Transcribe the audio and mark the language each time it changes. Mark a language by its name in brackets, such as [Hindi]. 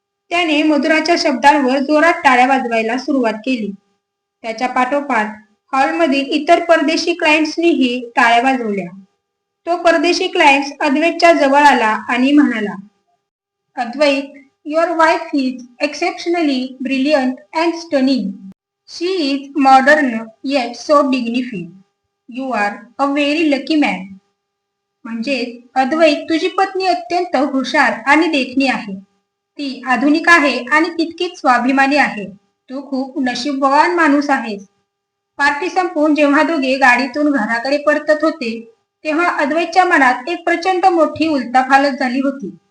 [Marathi] त्याने मधुराच्या शब्दांवर जोरात टाळ्या वाजवायला सुरुवात केली. त्याच्या पाठोपाठ हॉलमधील इतर परदेशी क्लायंट्सनीही टाळ्या वाजवल्या. तो परदेशी क्लायंट अद्वैतच्या जवळ आला आणि म्हणाला, अद्वैत, [English] your wife is exceptionally brilliant and stunning. She is modern yet so dignified. You are a very lucky man. [Marathi] म्हणजे अद्वैत, तुझी पत्नी अत्यंत हुशार आणि देखणी आहे. ती आधुनिक आहे आणि तितकीच स्वाभिमानी आहे. तू खूप नशीबवान माणूस आहेस. पार्टी संपवून जेव्हा दोघे गाडीतून घराकडे परतत होते, तेव्हा अद्वैतच्या मनात एक प्रचंड मोठी उलथापालथ झाली होती.